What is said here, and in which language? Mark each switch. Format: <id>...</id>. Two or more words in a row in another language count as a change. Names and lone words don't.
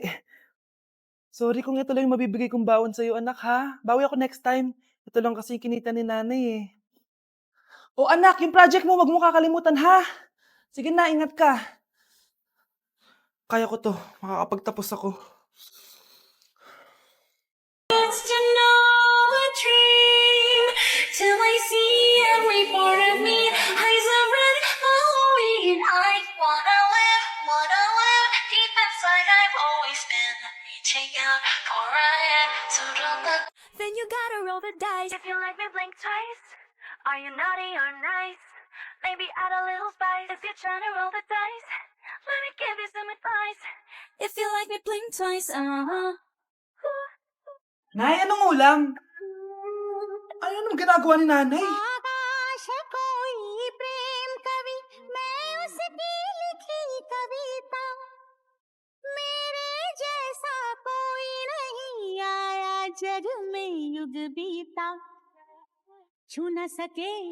<tl>Sorry kung ito lang yung mabibigay kong baon sa'yo, anak ha. Bawi ako</tl> <en>next time.</en> <tl>Ito lang kasi yung kinita ni nanay eh. O anak, yung project mo, wag mo kakalimutan ha. Sige na, ingat ka. Kaya ko to, makakapagtapos ako.</tl> <en>Till I see every part of me. Eyes are red, following, and I wanna live deep inside. I've always been reaching out for a hand to run the. Then you gotta roll the dice. If you like me, blink twice. Are you naughty or nice? Maybe add a little spice. If you're trying to roll the dice, let me give you some advice. If you like me, blink twice.</en> <tl>Nay, anong ulam? Ano naman ginagawa ni nanay?</tl> <hi>आकाश कोई प्रेम कवि मैं उसकी लिखी कविता मेरे जैसा कोई नहीं आया जग में युग बीता छू न सके</hi>